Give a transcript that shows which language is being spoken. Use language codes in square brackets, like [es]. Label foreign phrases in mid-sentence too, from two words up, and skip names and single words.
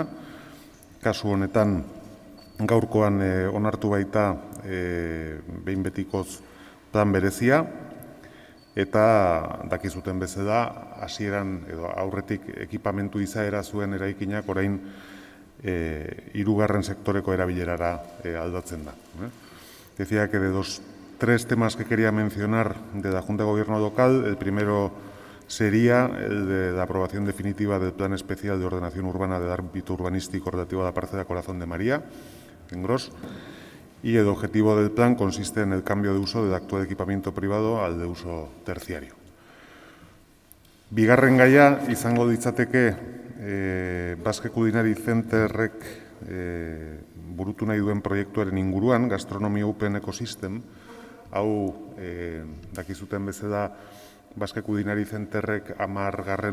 [eu] Kasu honetan gaurkoan onartu baita behin betikoz plan berezia, eta dakizuten bezala hasieran edo aurretik ekipamentu izaera zuen eraikinak orain 3. sektoreko erabilerara aldatzen da. [es] Decía que de 3 temas que quería mencionar de la Junta de Gobierno local, el primero sería el de la aprobación definitiva del Plan Especial de Ordenación Urbana del ámbito urbanístico relativo a la parcela Corazón de María, en Gros. Y el objetivo del plan consiste en el cambio de uso del actual equipamiento privado al de uso terciario. [eu] Bigarren gaia izango ditzateke Basque Culinary Centerrek burutu nahi duen proiektuaren inguruan, Gastronomy Open Ecosystem. Hau dakizuten bezala Basque Culinary Centerrek 10.